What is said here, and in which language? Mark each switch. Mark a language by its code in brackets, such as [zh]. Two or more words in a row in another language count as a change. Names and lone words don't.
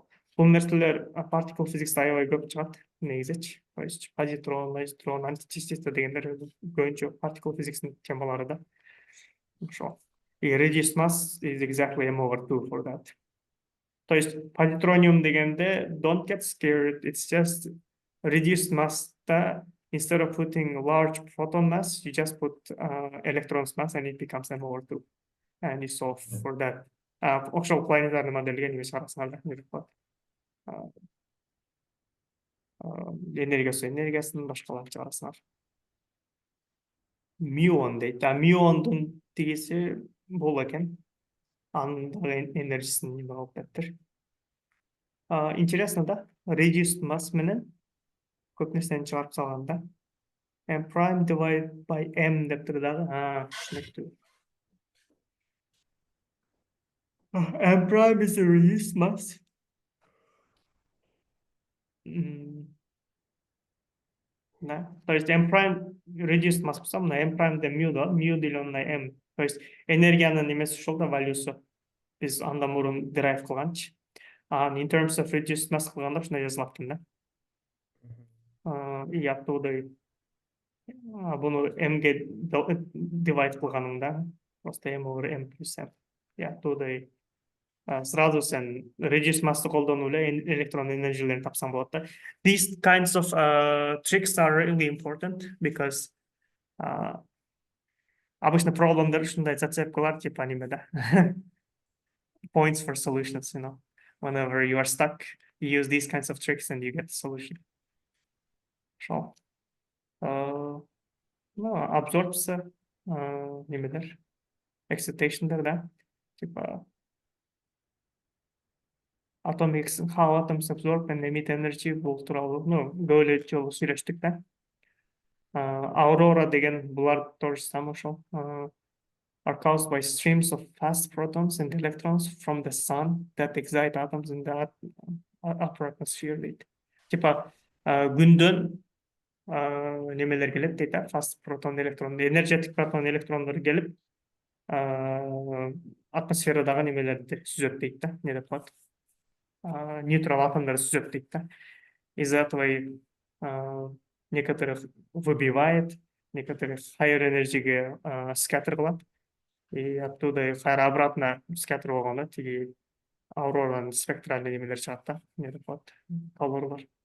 [ky] Бул нерселер [en] particle physics'та [ky] аябай көп чыгат, негизичи. [ru] То есть [ky] позитрон, электрон, античастица дегендер көбүнчө [en] particle physics'тын [ky] темалары, да? Ошол. [en] И reduced mass is exactly m over 2 for that. [ky] То есть позитрониум дегенде, [en] don't get scared, it's just reduced mass. Instead of putting large proton mass, you just put electrons mass and it becomes m over 2. And you solve for that. [ky] Ошол планетарный модельге неме чыгарасыңар, энергиясын башкаларды чыгарасыңар. Мюон дейт. Мюондун тигиси бул экен. Анын энергиясын неме кылып бериптир. [ru] Интересно, да? [en] Reduced mass [ky] менен көп нерсени чыгарып салган, да? [en] M prime divided by M [ky] дептир дагы. Түшүнүктүү. [en] M prime is a reduced mass. [ru] Да? То есть [en] M prime reduced mass [ky] болсо, мына [en] M prime [ky] де mu, да? Mu [ru] деленное на [ky] M. [ru] То есть [ky] энергиянын немеси ушул да, валюсу. Биз андан мурун derive кылганчы. [en] In terms of reduced mass [ky] кылганда ушундай жазылат экен, да? И оттуда буну M'ге divide кылганыңда, просто [en] M over M plus M. [ky] И оттуда сразу сен [en] reduced mass'ты [ky] колдонуп эле электрон энергиялерин тапсаң болот, да? [en] These kinds of tricks are really important because [ky] обычно проблемдер ушундай зацепкалар, типа неме, да? [en] Points for solutions, you know. Whenever you are stuck, you use these kinds of tricks and you get the solution. [ky] Шо. Absorpция, немедер, excitation'дер, да? Типа [en] how atoms absorb and emit energy [ky] бул тууралуу көп эле жолу сүйлөштүк да. Aurora деген булар тоже самое ошол. [en] Are caused by streams of fast protons and electrons from the sun that excite atoms in the upper atmosphere дейді. [ky] Типа күндөн немелер келет дейді, [en] fast proton [ky] электрон, энергетик протон электрондор келип атмосферадагы немелерди сүзөт дейт да, не деп коет, нейтрал атомдорду сүзөт дейт да. [ru] Из-за этого некоторых выбивает, некоторых [ky] higher энергиге scatter кылат, и оттуда кайра обратно scatter болгондо тиги ауроранын спектральный немелер чыгат да, не деп коет, колорлор.